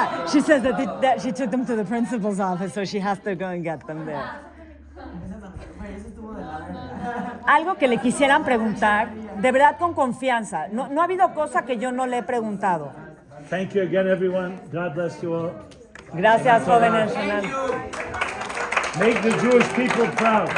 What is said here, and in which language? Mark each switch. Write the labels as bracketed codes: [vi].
[en] She says that she took them to the principal's office, so she has to go and get them there. [es] Algo que le quisieran preguntar, de verdad con confianza. No ha habido cosa que yo no le he preguntado. [en] Thank you again, everyone. God bless you all. [es] Gracias, jóvenes. [en] Make the Jewish people proud.